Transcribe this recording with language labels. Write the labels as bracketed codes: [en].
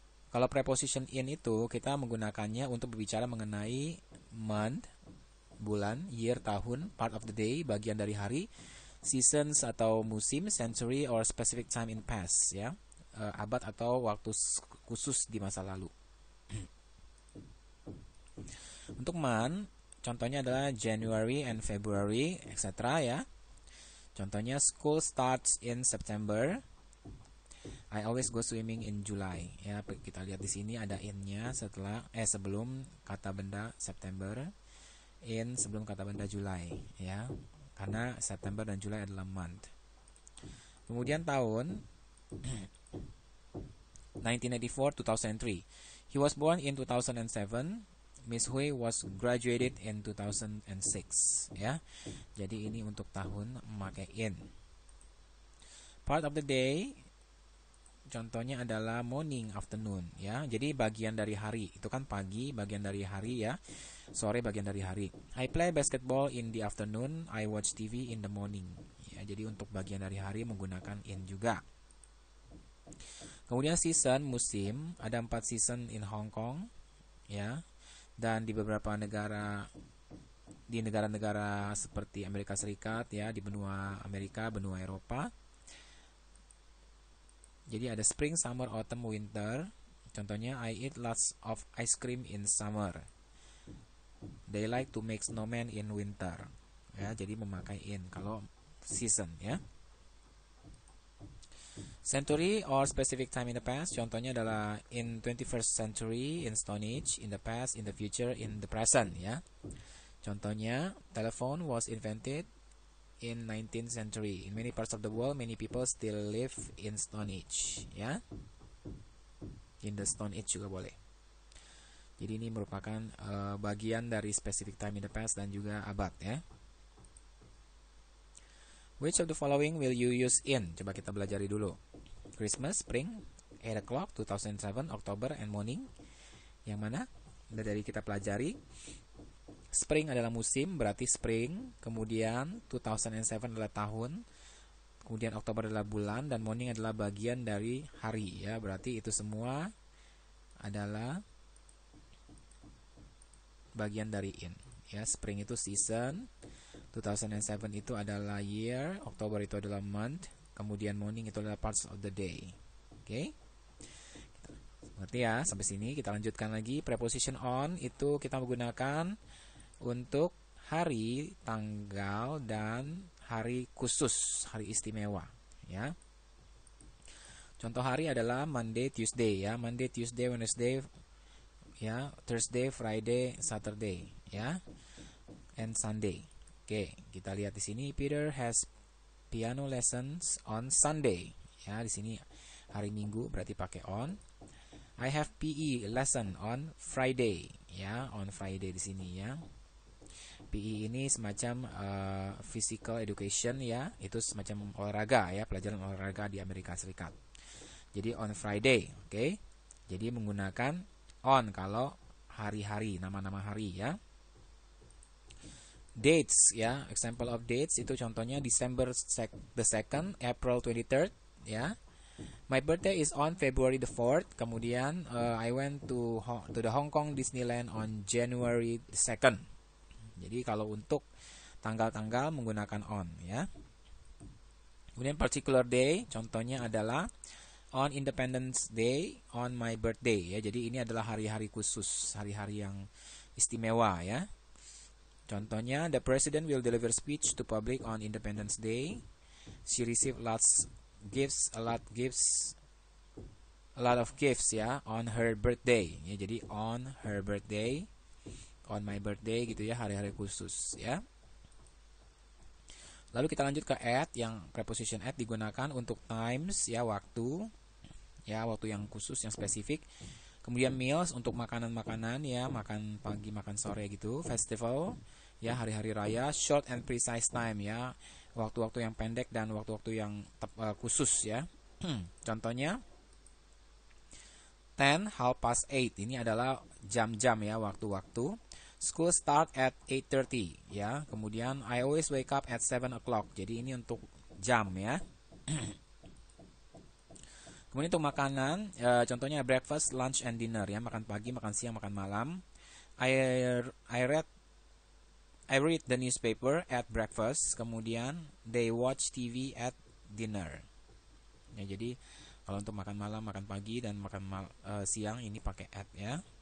[id] Kalau preposition in itu kita menggunakannya untuk berbicara mengenai month, bulan, year, tahun, [en] part of the day, [id] bagian dari hari, seasons atau musim, [en] century or specific time in past, [id] ya. Abad atau waktu khusus di masa lalu. Untuk month, contohnya adalah January and February, etc. ya. [en] Contohnya school starts in September. I always go swimming in July. [id] Ya, kita lihat di sini ada in-nya sebelum kata benda September, in sebelum kata benda July, ya. Karena September dan July adalah month. Kemudian tahun 1994-2003. [en] He was born in 2007. Miss Hui was graduated in 2006, ya. [id] Jadi ini untuk tahun memakai in. Part of the day, contohnya adalah morning, afternoon, ya. Jadi bagian dari hari, itu kan pagi, bagian dari hari, ya. Sore bagian dari hari. [en] I play basketball in the afternoon. I watch TV in the morning. [id] Ya, jadi untuk bagian dari hari menggunakan in juga. Kemudian season, musim, ada 4 season in Hong Kong, ya. Dan di beberapa negara, di negara-negara seperti Amerika Serikat, ya, di benua Amerika, benua Eropa. Jadi ada spring, summer, autumn, winter. [en] Contohnya, I eat lots of ice cream in summer. They like to make snowman in winter. [id] Ya, jadi memakai in kalau season, ya. [en] Century or specific time in the past, [id] contohnya adalah [en] in 21st century, in Stone Age, in the past, in the future, in the present, ya. Contohnya, telephone was invented in 19th century. In many parts of the world, many people still live in Stone Age, ya. In the Stone Age [id] juga boleh. Jadi ini merupakan bagian dari [en] specific time in the past [id] dan juga abad, ya. [en] Which of the following will you use in? [id] Coba kita belajari dulu. [en] Christmas, spring, 8 o'clock, 2007, October, and morning. [id] Yang mana? Dari kita pelajari. Spring adalah musim, berarti spring. Kemudian 2007 adalah tahun. Kemudian Oktober adalah bulan. Dan morning adalah bagian dari hari, ya. Berarti itu semua adalah bagian dari in, ya. Spring itu season, 2007 itu adalah year, Oktober itu adalah month, kemudian morning itu adalah [en] parts of the day. [id] Oke. Berarti ya, sampai sini kita lanjutkan lagi. Preposition on itu kita menggunakan untuk hari, tanggal, dan hari khusus, hari istimewa, ya. Contoh hari adalah Monday, Tuesday, ya. [en] Monday, Tuesday, Wednesday, ya. Thursday, Friday, Saturday, ya. And Sunday. [id] Oke, kita lihat di sini. [en] Peter has piano lessons on Sunday. [id] Ya, di sini hari Minggu berarti pakai on. [en] I have PE lesson on Friday. [id] Ya, on Friday di sini, ya. PE ini semacam physical education ya, itu semacam olahraga ya, pelajaran olahraga di Amerika Serikat. Jadi on Friday, oke. Jadi menggunakan on kalau hari-hari, nama-nama hari ya. [en] Dates ya, example of dates [id] itu contohnya [en] December the 2nd, April 23rd ya. My birthday is on February the 4th. Kemudian I went to the Hong Kong Disneyland on January the 2nd. [id] Jadi kalau untuk tanggal-tanggal menggunakan on ya. Kemudian particular day contohnya adalah [en] on Independence Day, on my birthday [id] ya. Jadi ini adalah hari-hari khusus, hari-hari yang istimewa ya. [en] Contohnya the president will deliver speech to public on Independence Day. She received a lot of gifts ya on her birthday ya. [id] Jadi [en] on her birthday, on my birthday [id] gitu ya, hari-hari khusus ya. Lalu kita lanjut ke at, yang preposition at digunakan untuk times ya, waktu ya, waktu yang khusus yang spesifik. Kemudian meals untuk makanan-makanan ya, makan pagi, makan sore gitu. Festival ya, hari-hari raya. [en] Short and precise time [id] ya, waktu-waktu yang pendek dan waktu-waktu yang khusus ya. Contohnya 10:30 ini adalah jam-jam ya, waktu-waktu. [en] School start at 8:30 ya. Kemudian I always wake up at 7 o'clock. [id] Jadi ini untuk jam ya. Kemudian untuk makanan, contohnya [en] breakfast, lunch, and dinner [id] ya, makan pagi, makan siang, makan malam. [en] I read the newspaper at breakfast. Kemudian they watch TV at dinner. [id] Ya, jadi kalau untuk makan malam, makan pagi, dan makan siang ini pakai at ya.